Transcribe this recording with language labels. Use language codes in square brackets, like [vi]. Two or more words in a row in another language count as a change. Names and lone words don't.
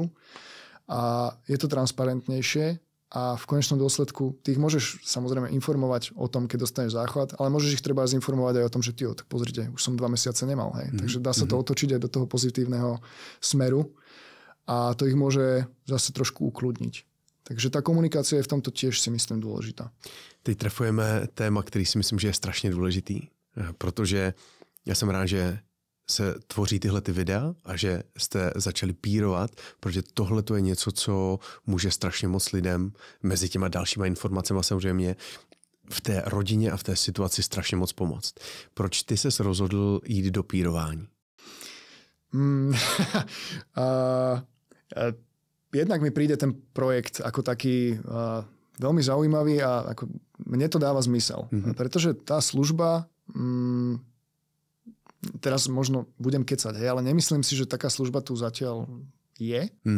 [sk] A je to transparentnejšie a v konečnom dôsledku ty ich môžeš samozrejme informovať o tom, keď dostaneš záchvat, ale môžeš ich treba informovať aj o tom, že tak pozrite, už som 2 mesiace nemal. Hej. Takže dá sa to otočiť aj do toho pozitívneho smeru a to ich môže zase trošku ukludniť. [cs] Takže ta komunikace je v tomto těž si myslím důležitá. Teď trefujeme téma, který si myslím, že je strašně důležitý, protože já jsem rád, že se tvoří tyhle ty videa a že jste začali pírovat, protože tohle to je něco, co může strašně moc lidem mezi těma dalšíma informacemi samozřejmě v té rodině a v té situaci strašně moc pomoct. Proč ty ses rozhodl jít do pírování? [sk] Jednak mi príde ten projekt ako taký veľmi zaujímavý a ako mne to dáva zmysel. Pretože tá služba, teraz možno budem kecať, ale nemyslím si, že taká služba tu zatiaľ je.